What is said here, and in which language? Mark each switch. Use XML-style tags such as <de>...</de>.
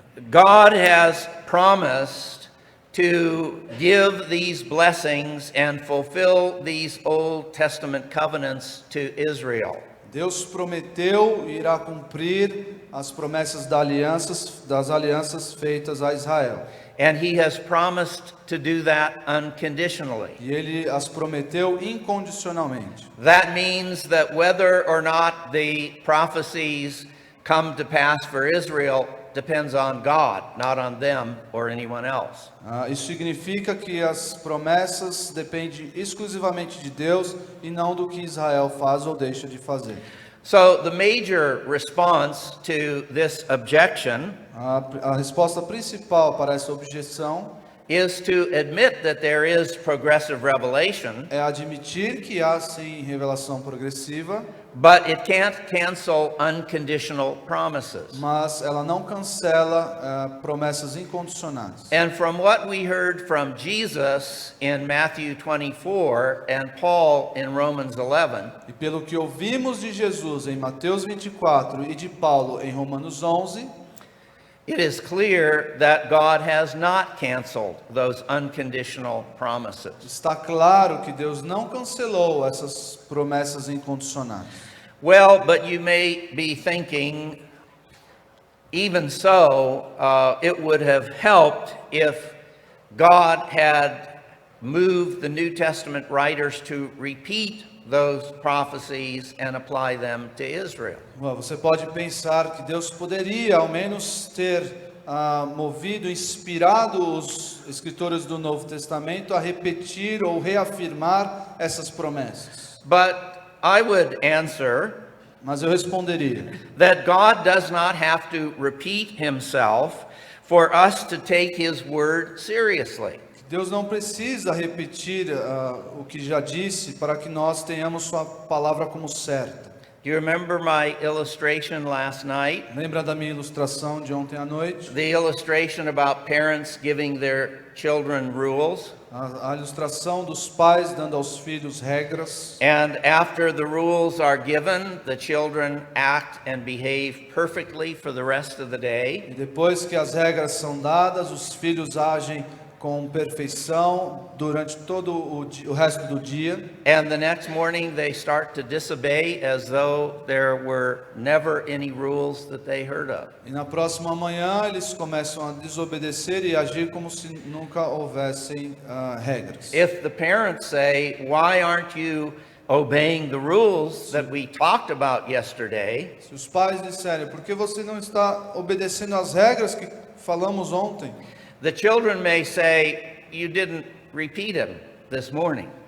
<en>God has promised to give these blessings and fulfill these Old Testament covenants to Israel.</en> <pt>Deus prometeu e irá cumprir as promessas das alianças feitas a Israel.</pt> <en>And he has promised to do that unconditionally.</en> <pt>E ele as prometeu incondicionalmente.</pt> <en>That means that whether or not the prophecies come to pass for Israel depends on God, not on them or anyone else.</en> <pt>Isso significa que as promessas dependem exclusivamente de Deus e não do que Israel faz ou deixa de fazer.</pt> <en>So the major response to this objection</en> <pt>A resposta principal para essa objeção</pt> <en>is to admit that there is progressive revelation,</en> <pt>é admitir que há sim revelação progressiva,</pt> <en>but it can't cancel unconditional promises.</en> <pt>mas ela não cancela promessas incondicionais.</pt> <en>And from what we heard from Jesus in Matthew 24 and Paul in Romans 11,</en> <pt>E pelo que ouvimos de Jesus em Mateus 24 e de Paulo em Romanos 11,</pt> <en>it is clear that God has not canceled those unconditional promises.</en> <pt>está claro que Deus não cancelou essas promessas incondicionais.</pt> <en>Well, but you may be thinking, even so, it would have helped if God had moved the New Testament writers to repeat those prophecies and apply them to Israel.</en> <pt>Você pode pensar que Deus poderia ao menos ter movido, inspirado os escritores do Novo Testamento a repetir ou reafirmar essas promessas.</pt> <en>But I would answer</en> <pt>Mas eu responderia</pt> <en>that God does not have to repeat himself for us to take his word seriously.</en> <pt>Deus não precisa repetir o que já disse para que nós tenhamos sua palavra como certa.</pt> <en>Do you remember my illustration last night?</en> <pt>Lembra da minha ilustração de ontem à noite?</pt> <en>The illustration about parents giving their children rules.</en> <pt>A ilustração dos pais dando aos filhos regras.</pt> <en>And after the rules are given, the children act and behave perfectly for the rest of the day.</en> <pt>E depois que as regras são dadas, os filhos agem com perfeição durante todo o resto do dia.</pt> <en>And the next morning they start to disobey as though there were never any rules that they heard of.</en> <pt>E na próxima manhã eles começam a desobedecer e agir como se nunca houvessem regras.</pt> <en>If the parents say, "Why aren't you obeying the rules that we talked about yesterday,</en> <pt>Se os pais disserem, por que você não está obedecendo às regras que falamos ontem?</pt> <en>the children may say, you didn't repeat them this morning.</en>